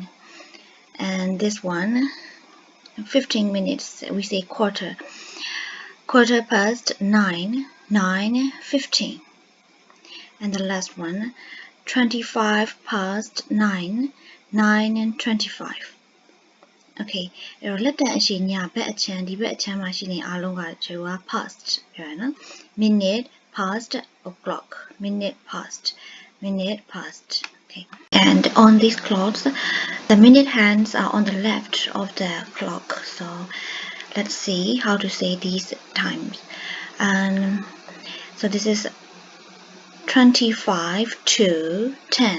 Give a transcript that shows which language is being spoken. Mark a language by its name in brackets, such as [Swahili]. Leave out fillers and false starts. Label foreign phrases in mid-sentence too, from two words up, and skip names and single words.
[English] And this one 15 minutes, we say quarter past 9, 9:15. And the last one 25 past 9, 9:25. [Burmese] Okay, အဲ့တော့လက်တန်အရှိညာဘက်အချမ်းဒီဘက်အချမ်းမှာရှိနေအားလုံးကကျွန်တော်က past ပြောရနော် [English] minute past o'clock, minute past. Okay, and on these clocks the minute hands are on the left of the clock. So let's see how to say these times. So this is 25 to 10.